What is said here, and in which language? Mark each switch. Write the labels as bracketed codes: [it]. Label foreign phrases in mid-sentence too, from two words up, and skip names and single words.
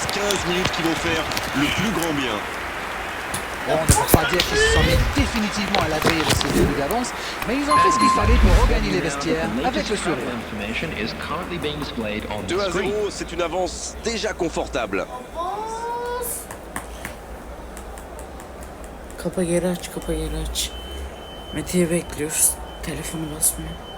[fr] 15 minutes qui vont faire le plus grand bien. Bon, on ne peut pas dire qu'ils se sont mis définitivement à l'abri de ce début d'avance, mais ils ont fait ce qu'il fallait pour regagner les vestiaires avec le sourire. 2 à 0, c'est une avance déjà confortable. [tr] Avans. Kapa geri aç, kapa geri aç. Mete'yi bekliyoruz. Telefonu basmıyor.